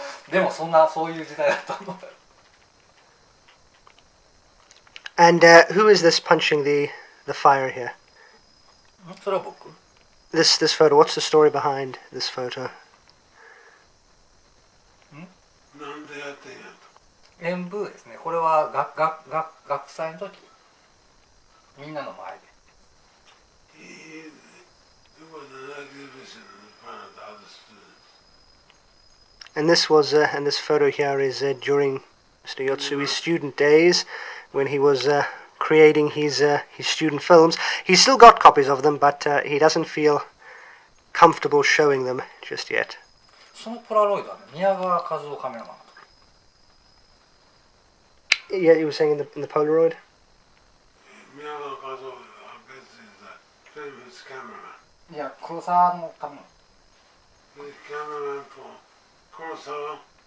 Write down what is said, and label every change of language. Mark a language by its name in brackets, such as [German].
[Japanese] でもそういう時代だと思う。 [English] And who is this punching the fire here? [Japanese] それは僕。 [English] This photo. What's the story behind this photo? [Japanese] なんでやってんやと。演舞ですね。これは学祭の時。みんなの前で。 [English] It was an exhibition in front of the other students. And this was and this photo here is during Mr. Yotsui's student days when he was creating his student films. He's still got copies of them, but he doesn't feel comfortable showing them just yet. [Japanese] そのポラロイドはね、宮川和夫カメラマン。 [English] Yeah, you were saying in the Polaroid? Miyagawa Kazuo, I guess, is a famous cameraman. [Japanese] いや、黒沢のための。 [English] He's cameraman for Kurosawa.